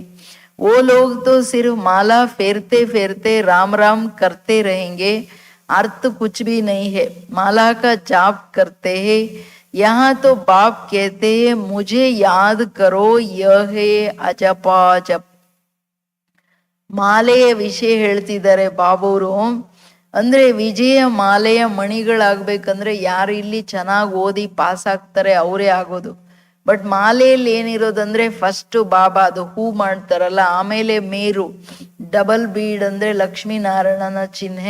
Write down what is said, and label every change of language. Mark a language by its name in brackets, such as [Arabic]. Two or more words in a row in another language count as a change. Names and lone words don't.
[Hindi] वो लोग तो सिर्फ माला फेरते फेरते राम राम करते रहेंगे. अर्थ कुछ भी नहीं है. माला का जाप करते हैं. यहाँ तो बाप कहते हैं मुझे याद करो, यह है अजपा जप. [Kannada] ಮಾಲೆಯ ವಿಷಯ ಹೇಳ್ತಿದ್ದಾರೆ ಬಾಬೂರು. ಅಂದ್ರೆ ವಿಜಯ ಮಾಲೆಯ ಮಣಿಗಳಾಗ್ಬೇಕಂದ್ರೆ ಯಾರು ಇಲ್ಲಿ ಚೆನ್ನಾಗಿ ಓದಿ ಪಾಸ್ ಆಗ್ತಾರೆ ಅವರೇ ಆಗೋದು. ಬಟ್ ಮಾಲೆಯಲ್ಲಿ ಏನಿರೋದಂದ್ರೆ ಫಸ್ಟ್ ಬಾಬಾ ಅದು ಹೂ ಮಾಡ್ತಾರಲ್ಲ, ಆಮೇಲೆ ಮೇರು [English] double bead [Kannada] ಅಂದ್ರೆ ಲಕ್ಷ್ಮೀನಾರಾಯಣನ ಚಿಹ್ನೆ.